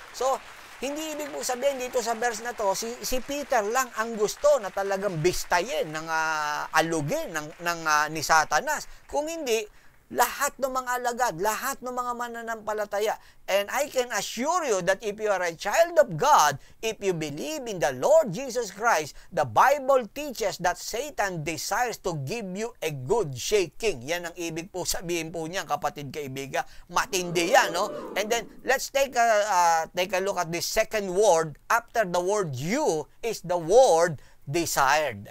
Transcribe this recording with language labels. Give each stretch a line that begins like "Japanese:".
Filipino: So, hindi ibig po sabihin dito sa verse na to, si Peter lang ang gusto na talagang bistayin, ng alugin ni Satanas. Kung hindi, lahat ng mga alagad, lahat ng mga mananampalataya.
English: And I can assure you that if you are a child of God, if you believe in the Lord Jesus Christ, the Bible teaches that Satan desires to give you a good shaking.
Filipino: Yan ang ibig po sabihin po niya, kapatid kaibigan. Matindi yan, no?
English: And then, let's take a look at the second word. After the word you is the word desired.